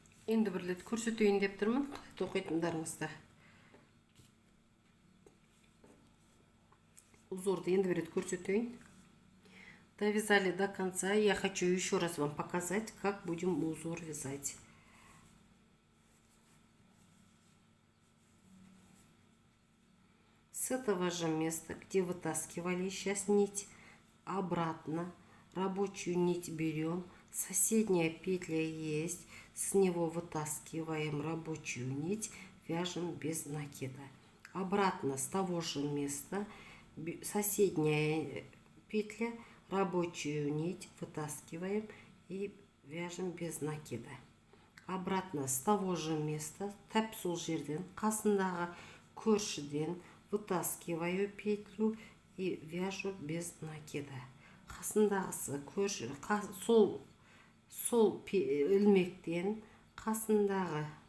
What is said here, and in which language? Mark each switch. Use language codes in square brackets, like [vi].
[kk] Енді бір рет көрсетейін деп тұрмын, тоқитындарыңызды. Узорды енді бір рет көрсетейін. [ru] Довязали до конца. Я хочу еще раз вам показать, как будем узор вязать. С этого же места, где вытаскивали сейчас нить, обратно рабочую нить берем, соседняя петля есть, с него вытаскиваем рабочую нить, вяжем без накида. Обратно с того же места, соседняя петля, рабочую нить вытаскиваем и вяжем без накида. Обратно с того же места, тап сол жерден, қасындағы көршіден вытаскиваю петлю и вяжу без накида. [kk] Қасындағысы көрші, сол ілмектен қасындағы